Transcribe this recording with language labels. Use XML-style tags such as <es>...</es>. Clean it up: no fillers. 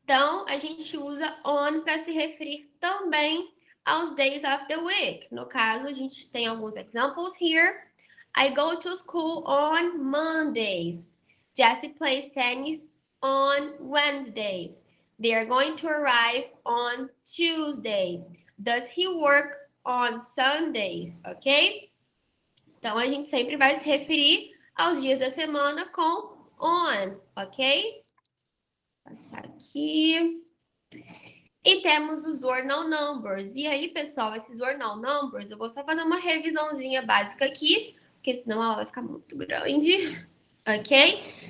<pt>Então, a gente usa on para se referir também aos days of the week. No caso, a gente tem alguns</pt> <en>examples here. I go to school on Mondays. Jessie plays tennis on Wednesday. They are going to arrive on Tuesday. Does he work on Sundays? Ok?</en> <pt>Então a gente sempre vai se referir aos dias da semana com on, ok? Vou passar aqui. E temos os ordinal numbers. E aí, pessoal, esses ordinal numbers, eu vou só fazer uma revisãozinha básica aqui, porque senão ela vai ficar muito grande, ok?</pt>